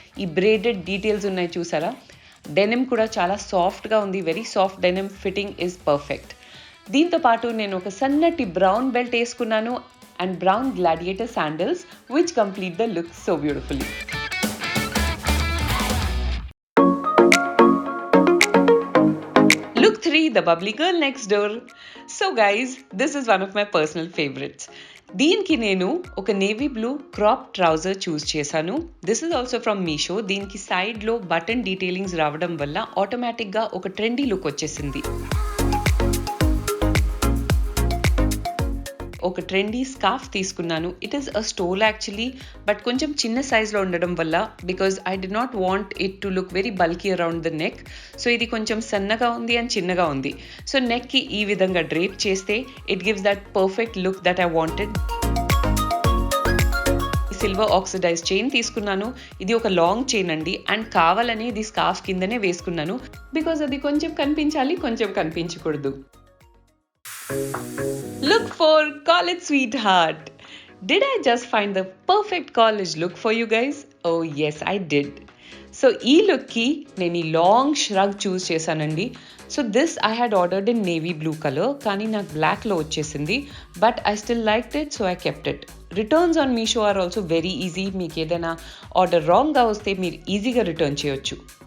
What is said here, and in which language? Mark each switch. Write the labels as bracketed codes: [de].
[te] ఈ braided details ఉన్నాయి చూసారా? డెనిమ్ కూడా చాలా సాఫ్ట్గా ఉంది, [en] Very soft denim, fitting is perfect. [te] దీంతో పాటు నేను ఒక సన్నటి బ్రౌన్ బెల్ట్ వేసుకున్నాను and brown gladiator sandals [en] Which complete the look so beautifully. Look 3, the bubbly girl next door. So guys, this is one of my personal favorites. [te] దీనికి నేను ఒక navy blue crop trouser చూస్ చేశాను. [en] This is also from Meesho. [te] దీనికి సైడ్లో button detailings రావడం వల్ల ఆటోమేటిక్గా ఒక ట్రెండీ లుక్ వచ్చేసింది. ఒక ట్రెండీ స్కార్ఫ్ తీసుకున్నాను. [en] it is a stole actually, but [te] కొంచెం చిన్న సైజ్లో ఉండడం వల్ల [en] Because I do not want it to look very bulky around the neck. [te] So ఇది కొంచెం సన్నగా ఉంది అండ్ చిన్నగా ఉంది. సో నెక్కి ఈ విధంగా డ్రేప్ చేస్తే [en] It gives that perfect look that I wanted. [te] Silver oxidise chain తీసుకున్నాను. ఇది ఒక లాంగ్ చైన్ అండి అండ్ కావాలని ఇది స్కార్ఫ్ కిందనే వేసుకున్నాను బికాజ్ అది కొంచెం కనిపించాలి, కొంచెం కనిపించకూడదు. [en] Look 4, college sweetheart. Did I just find the perfect college look for you guys? Oh yes, I did. [te] So ఈ లుక్కి నేను ఈ లాంగ్ ష్రగ్ చూస్ చేశానండి. [en] so this I had ordered in navy blue colour, [te] కానీ నాకు బ్లాక్లో వచ్చేసింది. [en] But I still liked it, so I kept it. Returns on Meesho are also very easy. [te] మీకు ఏదైనా ఆర్డర్ రాంగ్గా వస్తే మీరు ఈజీగా రిటర్న్ చేయొచ్చు.